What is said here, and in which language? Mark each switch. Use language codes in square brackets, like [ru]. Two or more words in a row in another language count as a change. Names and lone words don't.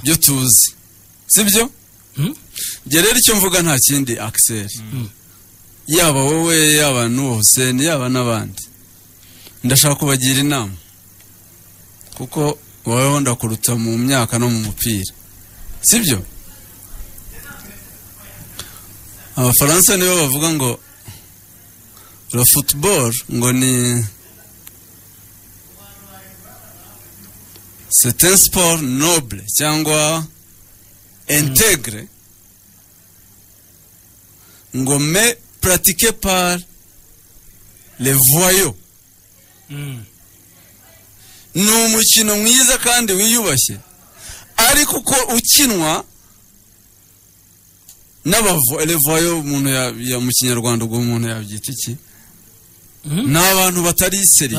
[rw] byo tuzi sibyo je rero icyo mvuga nta kindi Axel yaba wowe yaba n'uwo Hussein yaba n'abandi ndashaka kubagira inama kuko wowe ndakuruta mu myaka no mu mupira sibyo abafaransa nibo bavuga ngo [fr] le football [rw] ngo ni [fr] c'est un sport noble cyangwa intègre ngo mais pratiqué par les voyous. [rw] Ni umukino mwiza kandi wiyubashye ariko uko ukinwa n'abavoyo umuntu ya mu kinyarwanda ubwo umuntu yabyita iki n'abantu batari seriye